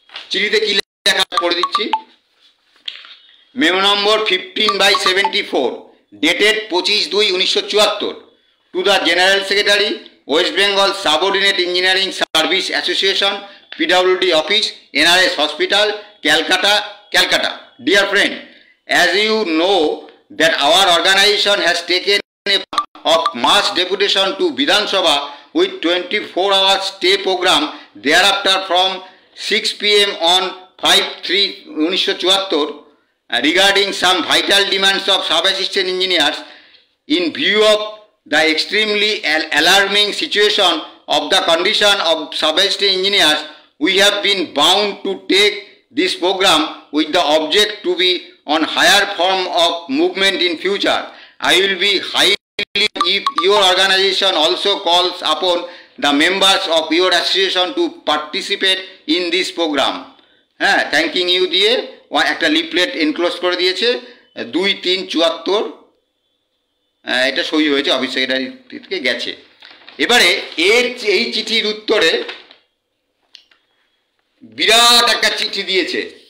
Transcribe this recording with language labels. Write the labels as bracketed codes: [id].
[bn] চিঠিতে কি লেখা করে দিচ্ছি। [en] Memo number 15/74, dated 25/2/1974, to the general secretary, West Bengal subordinate engineering service association, PWD office, NRS hospital, Calcutta. Dear friend, as you know that our organization has taken of mass deputation to Vidhan Sabha with 24 hours stay program thereafter from 6 PM on 5/3/1974 regarding some vital demands of sub-assistant engineers. In view of the extremely alarming situation of the condition of sub-assistant engineers, we have been bound to take this program with the object to be on higher form of movement in future. I will be highly if your organization also calls upon the members of your association to participate in this program. [bn] হ্যাঁ, [en] thanking you [bn] দিয়ে একটা leaflet enclose করে দিয়েছে 2/3/74। এটা সই হয়েছে, office secretary থেকে গেছে। এবারে এই চিঠির উত্তরে বিরাট একটা চিঠি দিয়েছে।